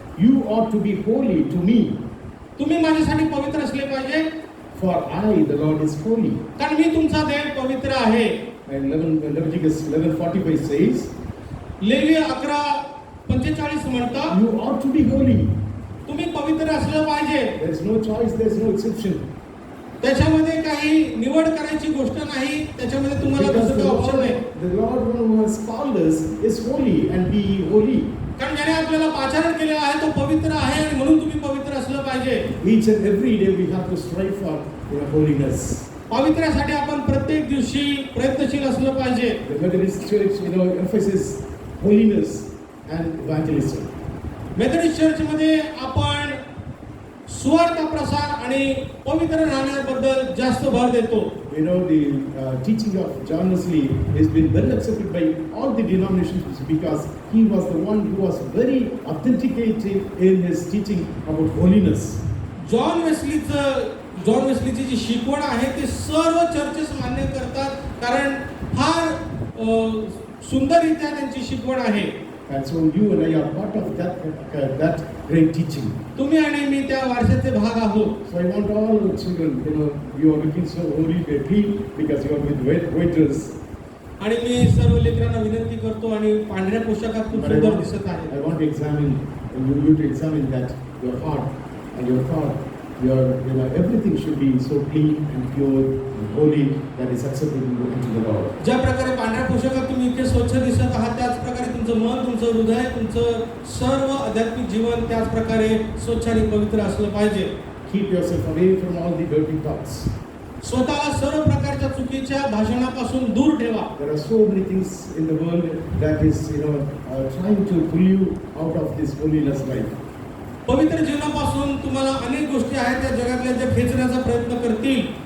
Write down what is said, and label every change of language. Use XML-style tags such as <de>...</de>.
<en>you ought to be holy to me,</en> <mr>तुम्ही माझ्यासाठी पवित्र असले पाहिजे,</mr> <en>for I, the Lord, is holy.</en> <mr>कारण मी तुमचा देव पवित्र आहे.</mr> <en>And Leviticus 11:45 says,</en> <mr>लेविय 11:45 म्हणतं,</mr> <en>you ought to be holy.</en> <mr>तुम्ही पवित्र असलं पाहिजे.</mr> <en>There is no choice, there is no exception.</en> <mr>त्याच्यामध्ये काही निवड करायची गोष्ट नाही. त्याच्यामध्ये तुम्हाला</mr> <en>Because</en> <mr>दुसरं ऑप्शन नाही.</mr> <en>the Lord who has called us is holy, and be ye holy.</en> <mr>कारण ज्याने आपल्याला पाचारण केलेलं आहे तो पवित्र आहे आणि म्हणून तुम्ही पवित्र असलं पाहिजे.</mr> <en>Each and every day we have to strive for holiness.</en> <mr>पवित्र्यासाठी आपण प्रत्येक दिवशी प्रयत्नशील असलं पाहिजे.</mr> <en>The Methodist Church, emphasizes holiness and evangelism.</en> <mr>Methodist चर्चमध्ये आपण सुवार्ता प्रसार आणि पवित्र राहण्याबद्दल जास्त भर देतो.</mr> <en>The teaching of John Wesley has been well accepted by all the denominations because he was the one who was very authenticated in his teaching about holiness.</en> <mr>John वेस्लीची जी शिकवण आहे ते सर्व चर्चेस मान्य करतात, कारण फार सुंदररित्या त्यांची शिकवण आहे.</mr> <en>And so you and I are part of that great teaching.</en> <mr>तुम्ही आणि मी त्या वारशाचे भाग आहोत.</mr> <en>So I want all the children, you are looking so holy, clean, because you are with white dress.</en> <mr>आणि मी सर्व लेकरांना विनंती करतो आणि पांढऱ्या पोशाखात खूप</mr> <en>But I</en> <mr>सुंदर दिसत आहे.</mr> <en>want to examine, you to examine that your heart and your thought, everything should be so clean and pure and holy that is acceptable unto the Lord.</en> <mr>ज्या प्रकारे पांढऱ्या पोशाखात तुम्ही इतके स्वच्छ दिसत आहात, त्याच प्रकारे तुमचं मन, तुमचं हृदय, तुमचं सर्व आध्यात्मिक जीवन त्याच प्रकारे स्वच्छ आणि पवित्र असलं पाहिजे.</mr> <en>Keep yourself away from all the dirty thoughts.</en> <mr>स्वतःला सर्व प्रकारच्या चुकीच्या भाषणापासून दूर ठेवा.</mr> <en>There are so many things in the world that is, trying to pull you out of this holiness life.</en> <mr>पवित्र जीवनापासून तुम्हाला अनेक गोष्टी आहेत त्या जगातल्या ज्या खेचण्याचा प्रयत्न करतील.</mr>